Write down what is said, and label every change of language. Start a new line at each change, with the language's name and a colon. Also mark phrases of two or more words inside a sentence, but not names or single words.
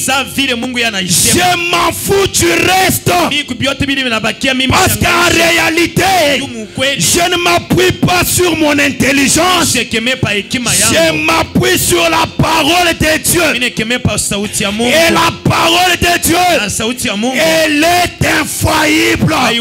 Swahili: sa vile Mungu yanaisema,
French: je m'en fous du reste. Parce qu'en réalité, je ne m'appuie pas sur mon intelligence, je m'appuie sur la parole de Dieu. Et la parole de Dieu, elle est infaillible.